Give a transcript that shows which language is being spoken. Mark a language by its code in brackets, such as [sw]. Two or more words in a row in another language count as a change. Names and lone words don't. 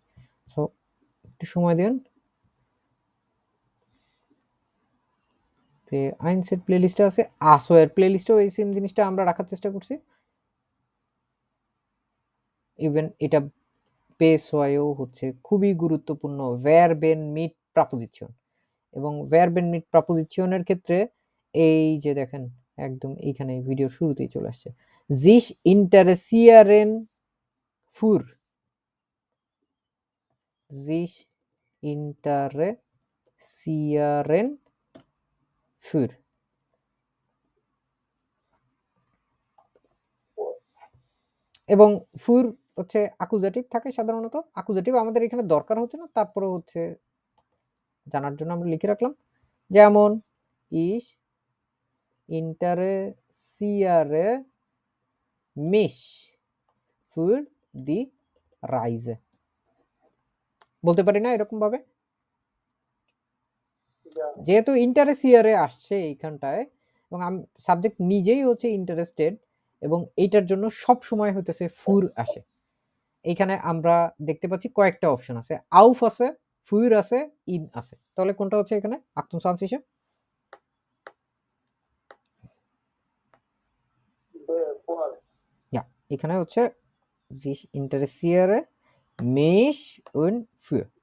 [bn] সো একটু সময় দেন, আইনসের প্লেলিস্টে আছে, আসোয়ের প্লেলিস্টেও এই সেম জিনিসটা আমরা রাখার চেষ্টা করছি। ইভেন এটা পেসওয়েও হচ্ছে খুবই গুরুত্বপূর্ণ [de] Verben mit Präposition, [bn] এবং ভার্বেন মিট প্রাপোজিশনের ক্ষেত্রে এই যে দেখেন একদম এইখানে ভিডিও শুরুতেই চলে আসছে, [de] sich interessieren für, sich interessieren für, [bn] এবং ফুর হচ্ছে অ্যাকুজেটিভ থাকে সাধারণত। অ্যাকুজেটিভ আমাদের এখানে দরকার হচ্ছে না, তারপরে হচ্ছে জানার জন্য আমরা লিখে রাখলাম। যেমন [de] ich interessiere mich für die Reise, [bn] বলতে পারি না এরকম ভাবে? যেহেতু ইন্টারেসিয়ারে আসছে এইখানটায়, এবং সাবজেক্ট নিজেই হচ্ছে ইন্টারেস্টেড, এবং এইটার জন্য সব সময় হইতেছে ফুর আসে। এইখানে আমরা দেখতে পাচ্ছি কয়েকটা অপশন আছে, আউফ আছে, ফুর আছে, ইন আছে। তাহলে কোনটা হচ্ছে এখানে আক্তুম সানসিসে? এখানে হচ্ছে [de] sich interessiere mich und für।